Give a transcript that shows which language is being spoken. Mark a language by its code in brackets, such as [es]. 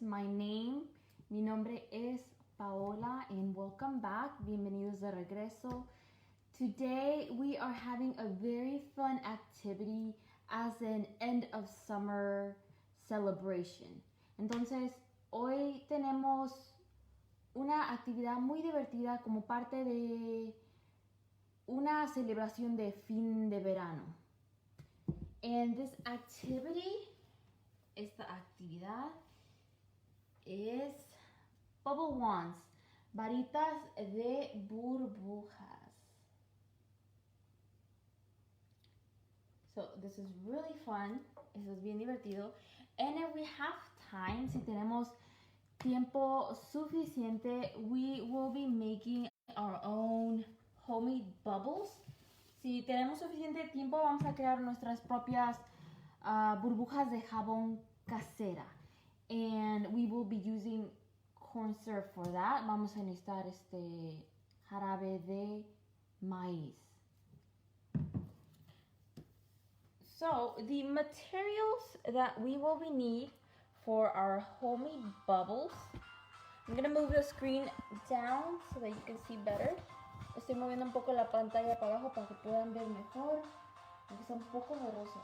[es] Mi nombre es Paola [en] and welcome back, [es] bienvenidos de regreso. [en] Today we are having a very fun activity as an end of summer celebration. [es] Entonces, hoy tenemos una actividad muy divertida como parte de una celebración de fin de verano. [en] And this activity, [es] esta actividad es [en] bubble wands, [es] varitas de burbujas. [en] So this is really fun, [es] eso es bien divertido. [en] And if we have time, [es] si tenemos tiempo suficiente, [en] we will be making our own homemade bubbles. [es] Si tenemos suficiente tiempo, vamos a crear nuestras propias burbujas de jabón casera. [en] And we will be using corn syrup for that. [es] Vamos a necesitar jarabe de maíz. [en] So, the materials that we will be need for our homemade bubbles. I'm going to move the screen down so that you can see better. [es] Estoy moviendo un poco la pantalla para abajo para que puedan ver mejor. Aunque está un poco borroso.